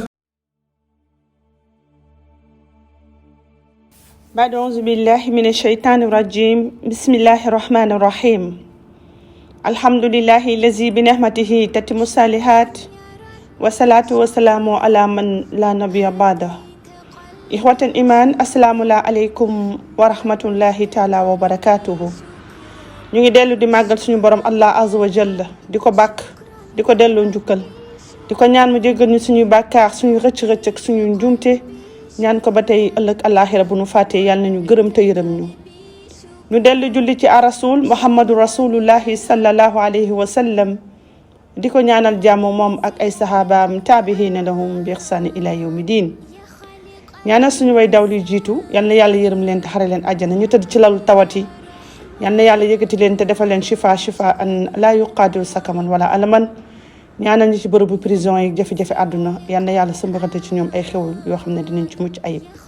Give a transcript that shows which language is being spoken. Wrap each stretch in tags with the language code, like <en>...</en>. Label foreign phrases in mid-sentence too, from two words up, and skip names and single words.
<ar>بعد أعوذ بالله من الشيطان الرجيم بسم الله الرحمن الرحيم الحمد لله الذي بنعمته تتم الصالحات والصلاة والسلام على من لا نبي بعده إخوة الإيمان السلام عليكم ورحمة الله تعالى وبركاته</ar> <wo>ñu ngi dellu di màggal suñu borom Allah azza</wo> <ar>وجل</ar> <wo>di ko bàkk di ko delloo njukkal di ko ñaan mu jéggal ñu suñu bàkkaar suñu rëcc-rëcc ak suñu njuumte ñaan ko ba tey ëllëg àllaaxira bu nu fàttee yàlla nañu gërëm te yërëm ñu dellu julli ci</wo> <ar>رسول محمد رسول الله صلى الله عليه وسلم</ar> <wo>di ko ñaanal jàmm moom ak ay sahabaam</wo> <ar>تابعين لهم بإحسان إلى يوم الدين</ar> <wo>ñaanal suñu way daw li jiitu yal na yàlla yërëm leen te xare leen àjjana ñu tëdd ci lalu tawat yi yal na yàlla yëkkati leen te defal leen</wo> <ar>شفاء لا يغادر سقما ولا ألما</ar> <wo>ñaanal ñu ci bërëbu prison yi jafe-jafe àdduna yal na yàlla sëmbaxante ci ñoom ay xewul yoo xam ne dinañ ci mucc ayib</wo>